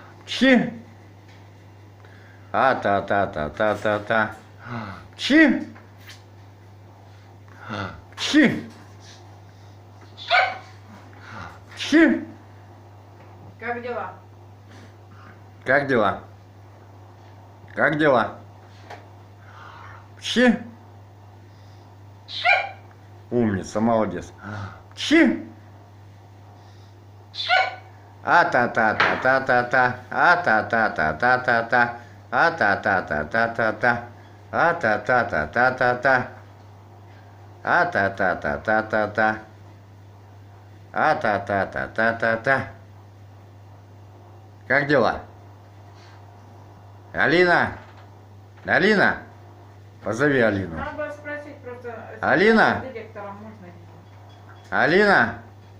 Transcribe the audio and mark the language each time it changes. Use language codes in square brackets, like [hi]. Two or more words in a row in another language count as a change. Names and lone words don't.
[ru] Чи. А-та-та-та-та-та-та. Чи. Чи. Чи. Как дела? Как дела? Как дела? Чи. Умница, молодец. Чи. А-та-та-та-та-та-та. А-та-та-та-та-та-та. А-та-та-та-та-та-та. А-та-та-та-та-та-та. А-та-та-та-та-та-та. А-та-та-та-та-та-та. Как дела? Алина? Алина? Позови Алину. Надо было спросить просто, Алина? с директором можно. Алина?